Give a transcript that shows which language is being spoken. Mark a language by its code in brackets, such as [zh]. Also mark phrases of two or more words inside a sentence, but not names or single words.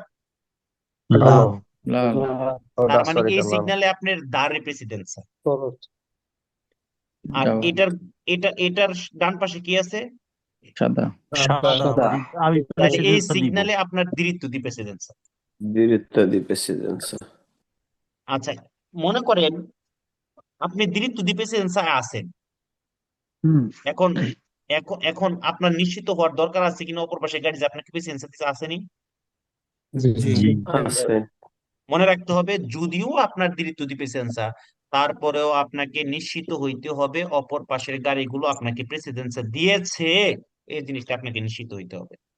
[bn] লাল। লাল। তার মানে কি এই সিগন্যালে আপনার দাঁড়ের প্রেসিডেন্স। আর দেওয়া। এটার ডান পাশে কি আছে? সাদা। সাদা মানে আমি তাহলে এই প্রেসিডেন্সটা নিব। সিগন্যালে আপনার [it] diritto di precedenza. Diritto di presidenza. [bn] আচ্ছা, মনে করেন আপনি [it] diritto di precedenza [bn] আছেন। হুম। এখন এখন আপনার নিশ্চিত হওয়ার দরকার আছে কিনা অপর পাশে গাড়ি যে আপনাকে প্রেসিডেন্স আসেনি। জি। [it] Sì. [bn] মনে রাখতে হবে যদিও আপনার [it] diritto di precedenza [bn] তারপরেও আপনাকে নিশ্চিত হইতে হবে অপর পাশের গাড়িগুলো আপনাকে প্রেসিডেন্স দিয়েছে, এই জিনিসটা আপনাকে নিশ্চিত হইতে হবে।